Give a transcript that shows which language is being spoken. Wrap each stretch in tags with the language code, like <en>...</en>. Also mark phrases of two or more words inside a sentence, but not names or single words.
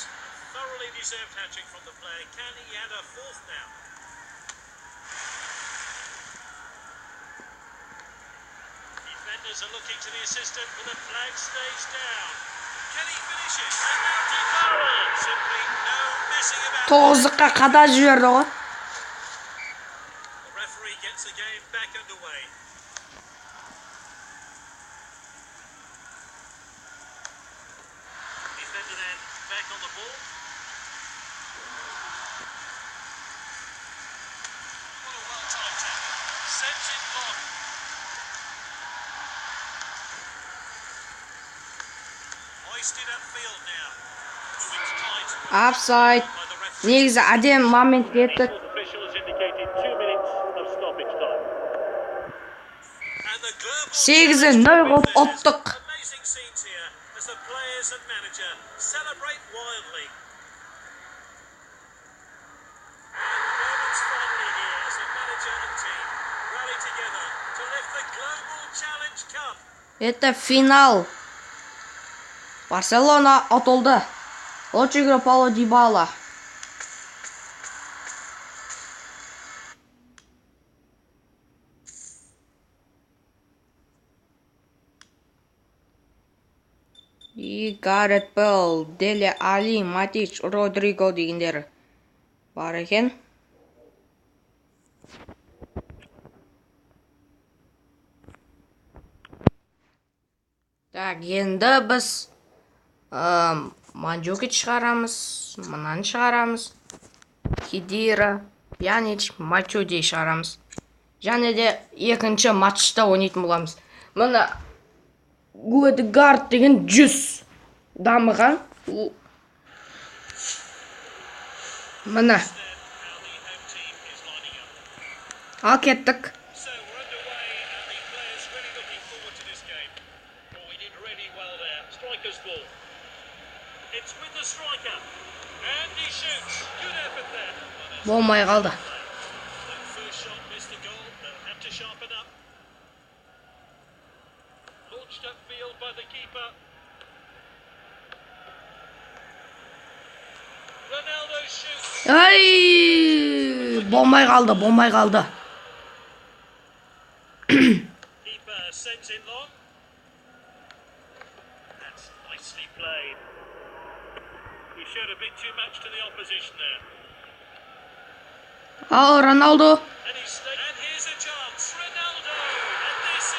<en>Thoroughly deserved hat-trick from the player. Can he add a fourth now? Defenders are looking to the assistant, but the flag stays down. Can he finish it? And now Dybala. Simply no messing about.</en> <kk>Тоғыздыққа қадап жіберді ғой.</kk> <en>The referee gets the game back underway. Defender then back on the ball. What a well-timed tackle. Sends it long. Hoisted upfield now. Oh, it's tight</en> <kk>Апсайд.</kk> <en>by the referee.</en> <kk>Негізі әдем момент кеттік.</kk> <en>Official has indicated 2 minutes of stoppage time. And the global</en> <kk>8-0 қылып ұттық.</kk> <en>amazing scenes here as the players and manager celebrate wildly. And the moments finally here as the manager and team rally together to lift the Global Challenge Cup.</en> <ru>Это финал.</ru> <kk>Барселона ұтылды.</kk> <ru>Лучший игрок Пауло Дибала.</ru> <kk>И Гарет Белл, Деле Али, Матич, Родриго дегендер бар екен. Так, енді біз Манджукич шығарамыз, мынаны шығарамыз. Хидира, Пьянич, Мачуди шығарамыз. Және де екінші матчта ойнайтын боламыз. Мына Гуэдгард деген 100 дамыған. Мына. Ал кеттік.</kk> <en>So we're underway and the players really looking forward to this game. Oh, we did really well there. Striker's ball. It's with the striker. And he shoots. Good effort there.</en> <kk>Болмай қалды.</kk> <en>That first shot missed the goal. They'll have to sharpen up. Launched upfield by the keeper. Ronaldo shoots.</en> <kk>Ай! Болмай қалды.</kk> <en>Keeper sends it long. That's nicely played. He showed a bit too much to the opposition there.</en> <kk>Ал Роналду.</kk> <en>And here's a chance. Ronaldo. And this is</en>